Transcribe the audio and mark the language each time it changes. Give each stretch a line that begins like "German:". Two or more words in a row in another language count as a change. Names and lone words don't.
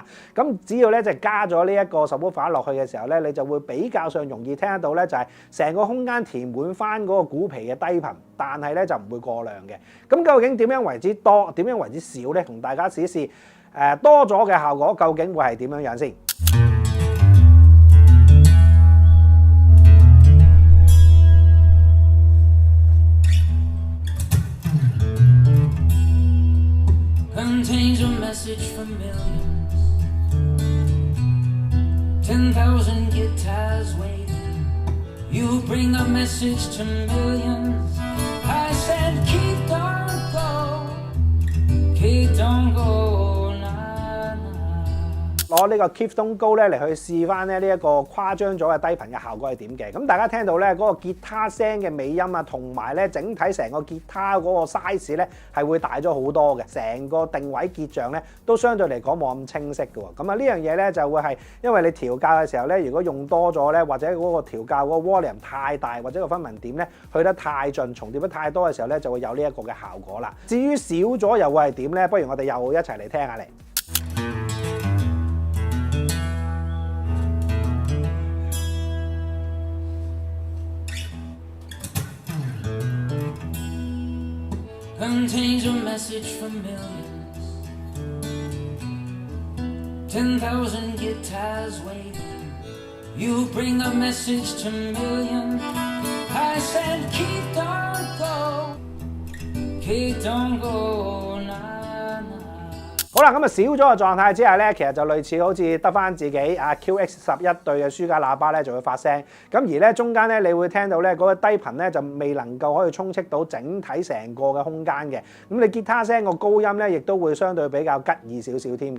Cantonese: 咁只要咧就加咗呢一個 subwoofer 落去嘅時候咧，你就會比較上容易聽得到咧，就係成個空間填滿翻嗰個鼓皮嘅低頻，但係咧就唔會過量嘅。咁究竟點樣為之多，點樣為之少咧？同大家試一試多咗嘅效果究竟會係點樣樣先？
English: Contains a message for millions. 10,000 guitars waiting. You bring a message to millions. I said, keep on go, keep on go, nah, nah.
Cantonese: 攞呢個 Keep Don't Go 咧嚟去試翻咧呢一個誇張咗嘅低頻嘅效果係點嘅？咁大家聽到咧嗰個吉他聲嘅尾音啊，同埋咧整體成個吉他嗰個 size 咧係會大咗好多嘅，成個定位結像咧都相對嚟講冇咁清晰嘅喎。咁啊呢樣嘢咧就會係因為你調校嘅時候咧，如果用多咗咧，或者嗰個調校嗰個 volume 太大，或者個分頻點咧去得太盡，重疊得太多嘅時候咧，就會有呢一個嘅效果啦。至於少咗又會係點咧？不如我哋又一齊嚟聽下嚟。
English: Contains a message for millions. 10,000 guitars waiting. You bring a message to millions. I said, keep on go, keep on go, nah, nah.
Cantonese: 好啦，咁啊少咗嘅狀態之下咧，其實就類似好似得翻自己QX11對嘅書架喇叭咧就會發聲，咁而咧中間咧你會聽到咧嗰個低頻咧就未能夠可以充斥到整體成個嘅空間嘅，咁你吉他聲個高音咧亦都會相對比較吉耳少少添㗎。